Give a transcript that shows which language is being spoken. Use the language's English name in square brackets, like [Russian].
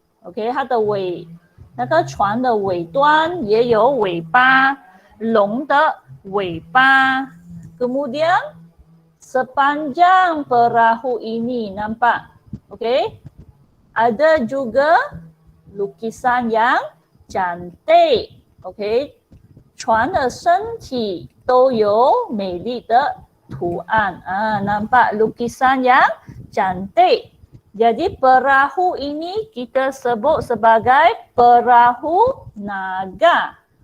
[Chinese] OK， 它的尾，那个船的尾端也有尾巴，龙的尾巴。 [Malay] Kemudian sepanjang perahu ini nampak. OK， ada juga lukisan yang cantik. [Chinese] OK， 船的身体都有美丽的图案. [Malay] Nampak lukisan yang cantik. Jadi perahu ini kita sebut sebagai perahu naga.